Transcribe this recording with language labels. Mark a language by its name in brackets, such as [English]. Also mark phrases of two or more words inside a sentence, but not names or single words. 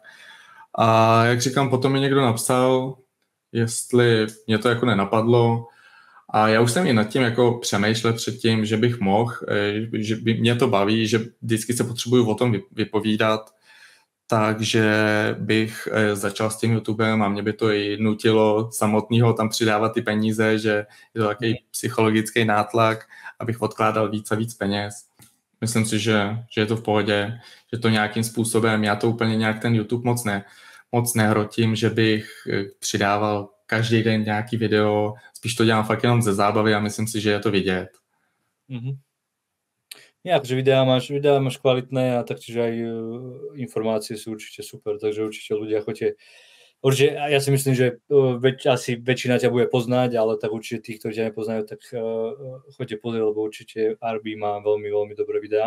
[Czech] A jak říkám, potom mi někdo napsal, jestli mě to jako nenapadlo, a já už jsem i nad tím jako přemýšlel předtím, že bych mohl, že by mě to baví, že vždycky se potřebuju o tom vypovídat, takže bych začal s tím YouTubem a mě by to i nutilo samotného tam přidávat ty peníze, že je to takový psychologický nátlak, abych odkládal víc a víc peněz. Myslím si, že je to v pohodě, že to nějakým způsobem, já to úplně nějak ten YouTube moc nehrotím, že bych přidával každý den nějaký video, spíš to dělám fakt jenom ze zábavy a myslím si, že je to vidět. Mm-hmm. [Slovak] Ja, akože videá máš kvalitné a taktiež aj informácie sú určite super, takže určite ľudia choďte. Určite, ja si myslím, že asi väčšina ťa bude poznať, ale tak určite tých, ktorí ťa nepoznajú, tak choďte pozrieť, lebo určite Arby má veľmi, veľmi dobré videá.